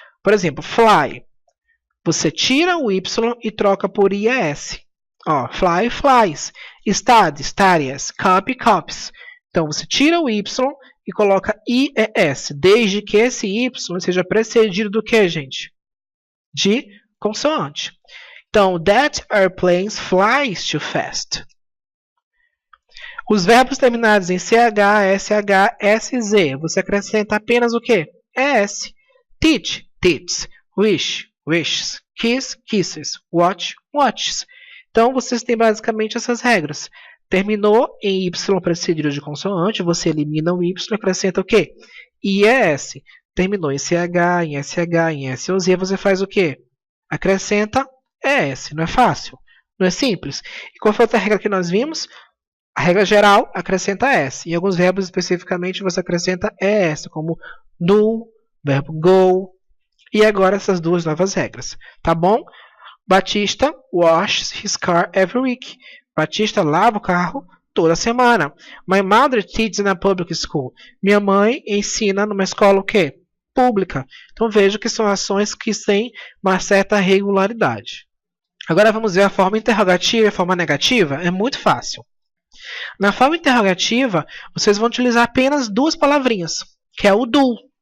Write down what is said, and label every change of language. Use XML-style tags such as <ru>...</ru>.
<pt>Por exemplo, fly. Você tira o Y e troca por IES. Ó, fly, flies. Study, studies. Copy, copies. Então, você tira o Y e coloca IES, desde que esse Y seja precedido do que, gente? De consoante.</pt> <en>Então, that airplane flies too fast.</en> <pt>Os verbos terminados em CH, SH, SZ, você acrescenta apenas o quê? ES. Teach, teaches. Wish, wishes. Kiss, kisses. Watch, watches. Então, vocês têm basicamente essas regras. Terminou em Y precedido de consoante, você elimina o Y e acrescenta o quê? IES. Terminou em CH, em SH, em SOZ, você faz o quê? Acrescenta ES. Não é fácil? Não é simples? E qual foi a outra regra que nós vimos? A regra geral acrescenta S. Em alguns verbos especificamente você acrescenta ES, como do, verbo go. E agora essas duas novas regras. Tá bom?</pt> <en>Batista washes his car every week.</en> <pt>Batista lava o carro toda semana.</pt> <en>My mother teaches in a public school.</en> <pt>Minha mãe ensina numa escola o quê? Pública. Então veja que são ações que têm uma certa regularidade. Agora vamos ver a forma interrogativa e a forma negativa. É muito fácil. Na forma interrogativa, vocês vão utilizar apenas duas palavrinhas, que é o do.</pt>